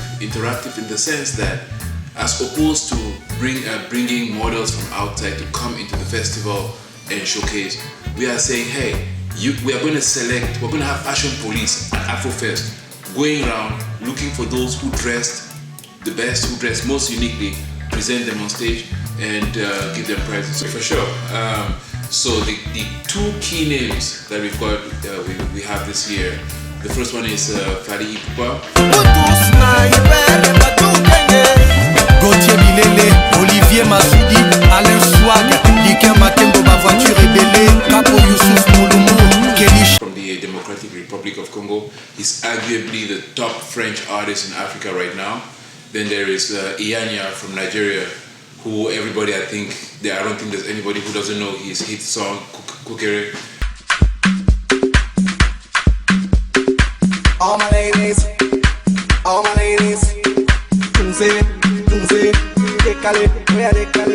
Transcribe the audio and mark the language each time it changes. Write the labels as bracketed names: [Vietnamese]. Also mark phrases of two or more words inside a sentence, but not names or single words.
[English] Interactive in the sense that, as opposed to bringing models from outside to come into the festival and showcase, we are saying, hey, we are going to select, we're going to have fashion police at Afrofest, going around looking for those who dressed the best, who dressed most uniquely, present them on stage, and give them prizes. So for sure. So the two key names that we've got, we have this year. The first one is Fali Ipupa. Gauthier Bilele, Olivier Massoudi, Alain Swag, Liken Matembo, ma voiture rebelle, Capo Youssouf Mouloumou, Kelly. From the Democratic Republic of Congo, he's arguably the top French artist in Africa right now. Then there is Iyanya from Nigeria, who everybody, I don't think there's anybody who doesn't know his hit song, Kukere. All my ladies, Tunze, décalé, where décalé.